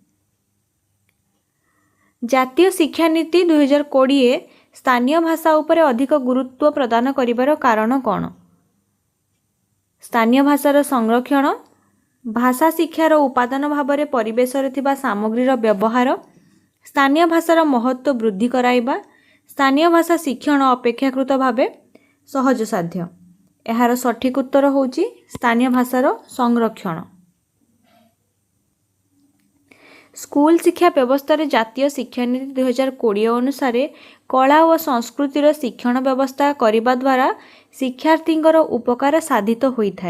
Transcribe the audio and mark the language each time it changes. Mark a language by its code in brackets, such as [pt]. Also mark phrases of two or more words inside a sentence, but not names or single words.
[or] ଜାତୀୟ ଶିକ୍ଷା ନୀତି 2020 ସ୍ଥାନୀୟ ଭାଷା ଉପରେ ଅଧିକ ଗୁରୁତ୍ୱ ପ୍ରଦାନ କରିବାର କାରଣ କଉଣ? ସ୍ଥାନୀୟ ଭାଷାର ସଂରକ୍ଷଣ, ଭାଷା ଶିକ୍ଷାର ଉପାଦାନ ଭାବରେ ପରିବେଶ ରେ ଥିବା ସାମଗ୍ରୀର ବ୍ୟବହାର, ସ୍ଥାନୀୟ ଭାଷାର ମହତ୍ୱ ବୃଦ୍ଧି କରାଇବା, ସ୍ଥାନୀୟ ଭାଷା ଶିକ୍ଷଣ ଅପେକ୍ଷାକୃତ ଭାବେ ସହଜ ସାଧ୍ୟ। ଯାର ସଠିକ ଉତ୍ତର ହେଉଛି ସ୍ଥାନୀୟ ଭାଷାର ସଂରକ୍ଷଣ। ସ୍କୁଲ ଶିକ୍ଷା ବ୍ୟବସ୍ଥା ରେ ଜାତୀୟ ଶିକ୍ଷା ନୀତି 2020 ଅନୁସାରେ କଳା ଓ ସଂସ୍କୃତିର ଶିକ୍ଷଣ ବ୍ୟବସ୍ଥା କରିବା ଦ୍ୱାରା ଶିକ୍ଷାର୍ଥୀଙ୍କର ଉପକାର ସାଧିତ ହୋଇଥାଏ।